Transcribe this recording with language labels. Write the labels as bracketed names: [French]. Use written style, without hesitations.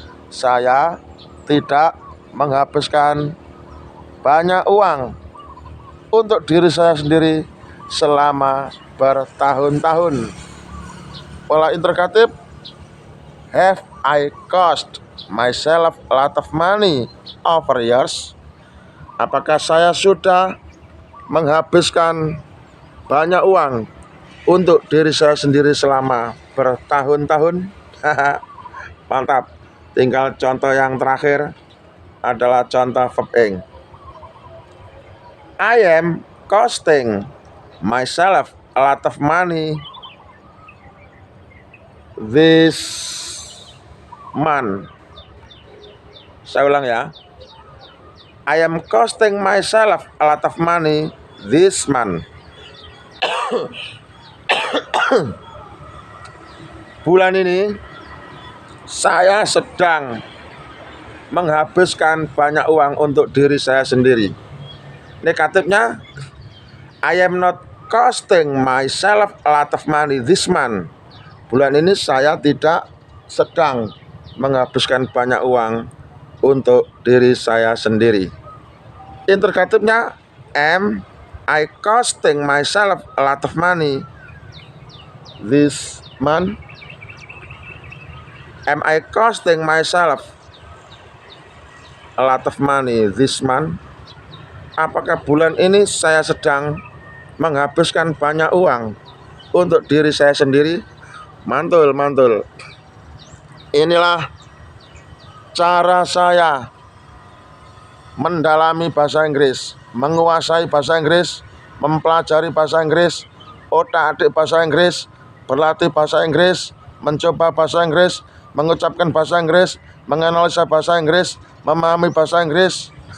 [Indonesian] Saya tidak menghabiskan banyak uang untuk diri saya sendiri selama bertahun-tahun. Pola interrogatif, [English] have I cost myself a lot of money over years? [Indonesian] Apakah saya sudah menghabiskan banyak uang untuk diri saya sendiri selama bertahun-tahun? Mantap. Tinggal contoh yang terakhir adalah contoh verb ing. [English] I am costing myself a lot of money this month. [Indonesian] Saya ulang ya. [English] I am costing myself a lot of money this month. [Indonesian] Bulan ini saya sedang menghabiskan banyak uang untuk diri saya sendiri. Negatifnya, [English] I am not costing myself a lot of money this month. [Indonesian] Bulan ini saya tidak sedang menghabiskan banyak uang untuk diri saya sendiri. Interrogatifnya, [English] am I costing myself a lot of money this month? Am I costing myself a lot of money this month? [Indonesian] Apakah bulan ini saya sedang menghabiskan banyak uang untuk diri saya sendiri? Mantul, mantul. Inilah cara saya mendalami bahasa Inggris, menguasai bahasa Inggris, mempelajari bahasa Inggris, otak-atik bahasa Inggris, berlatih bahasa Inggris, mencoba bahasa Inggris, mengucapkan bahasa Inggris, menganalisa bahasa Inggris, memahami bahasa Inggris.